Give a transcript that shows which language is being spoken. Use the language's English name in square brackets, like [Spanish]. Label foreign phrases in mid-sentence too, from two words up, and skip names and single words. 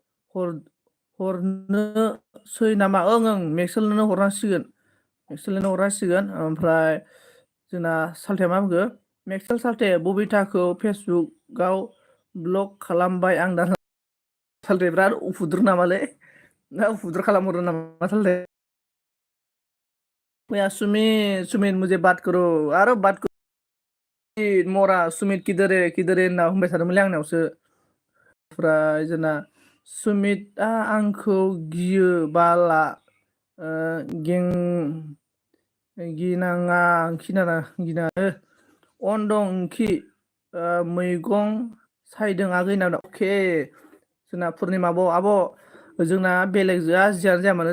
[Bodo] हरनोसै नामा ओं मेक्सेलनो हरनांसिगोन ओमफ्राय जोंना सालथेया मा बुंखो मेक्सेल सालथे बबिताखौ फेसबुकआव ब्लक खालामबाय आं दा सालथे बिराद उफुद्रु नामालै ना उफुद्रु खालामहरदो नामा सालथे [Hindi] भैया सुमित मुझे बात करो [Bodo] आरो [Hindi] बात मरा सुमित किधर है [Bodo] होनना होनबाय थादोंमोनलै आंनावसो ओमफ्राय जोंना सुमितआ आंखौ गियो बाला गिनाङा अन दं ओंखि मैगं सायदों आगै होनना अके जोंना पुर्निमा आब' जोंना बेलेगजोआ जियानो जाया मानो